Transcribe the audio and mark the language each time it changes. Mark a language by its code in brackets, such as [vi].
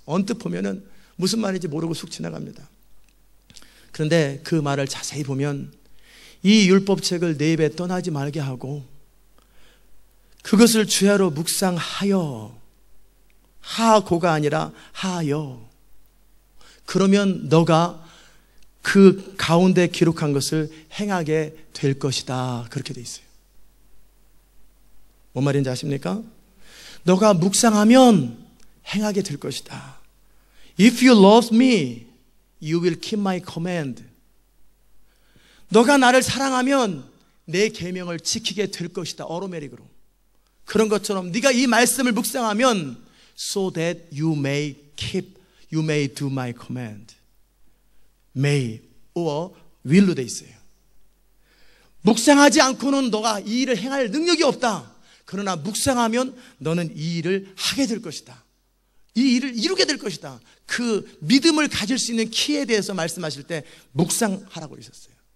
[ko] 언뜻 보면은 무슨 말인지 모르고 쑥 지나갑니다. 그런데 그 말을 자세히 보면 이 율법책을 내 입에 떠나지 말게 하고 그것을 주야로 묵상하여, 하고가 아니라 하여, 그러면 너가 그 가운데 기록한 것을 행하게 될 것이다. 그렇게 돼 있어요. 뭔 말인지 아십니까? 너가 묵상하면 행하게 될 것이다. [en] If you love me, you will keep my command. [ko] 너가 나를 사랑하면 내 계명을 지키게 될 것이다. 어로메릭으로. 그런 것처럼 네가 이 말씀을 묵상하면 [en] so that you may do my command. may or will [ko] 로 돼 있어요. 묵상하지 않고는 너가 이 일을 행할 능력이 없다. 그러나 묵상하면 너는 이 일을 하게 될 것이다. 이 일을 이루게 될 것이다. 그 믿음을 가질 수 있는 키에 대해서 말씀하실 때 묵상하라고 그러셨어요.